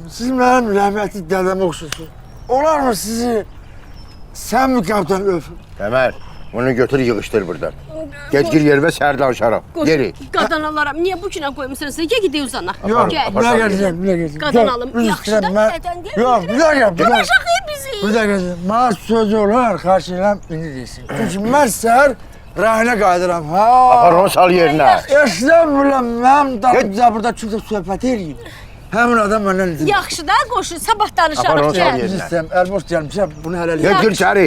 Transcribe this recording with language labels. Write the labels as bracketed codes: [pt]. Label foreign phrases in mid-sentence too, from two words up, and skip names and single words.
[az] Siz mənim rəhmətli dədəmə oxşuyorsunuz. Olar mı sizi sən mi kaptan öpüm? Qəmər, onu götür yığışdır buradan. Get gir yer və səhər danışarıq. Geri. Qadan alaram. Niyə bu günə qoymusan sən? Gəl gedək uzanaq. Yox, Gəl. buna gələcəm, buna gələcəm. Qadan alım. Yaxşı da dədən deyil. Yox, [tr] bir dakika, bir dakika. [az] Duracaq bizi. [tr] Bir dakika, bana söz olar, [az] xahiş edirəm, indi deyilsin. Çünki mən səhər rayına qayıdıram, ha. Apar onu sal yerinə. Estağfurullah, mənim dalımca burada çıxıb söhbət eləyim. Həmin adam məndən izin. Yaxşı da qoşun, sabah Apar danışarıq. onu sal Gəl. yerinə. İstəyirəm, əlboş gəlmişəm, bunu hələ Get gir içəri.